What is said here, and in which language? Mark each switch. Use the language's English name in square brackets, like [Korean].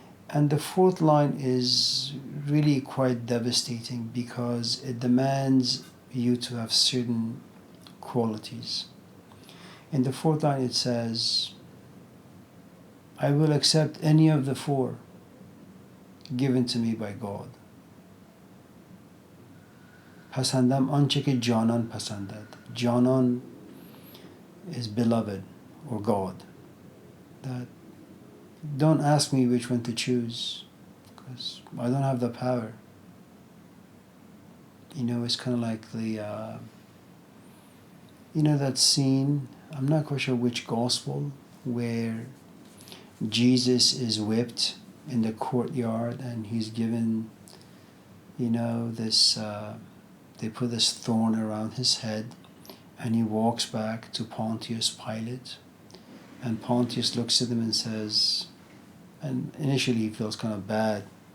[English] And the fourth line is really quite devastating because it demands you to have certain qualities. In the fourth line it says, I will accept any of the four given to me by God. [Persian] پسندم آنچه که جانان پسندد. [English] Janan is beloved or God. That don't ask me which one to choose because I don't have the power. You know, it's kind of like the, you know that scene, I'm not quite sure which gospel, where Jesus is whipped in the courtyard and he's given, you know, this, they put this thorn around his head and he walks back to Pontius Pilate and Pontius looks at him and says, and initially he feels kind of bad.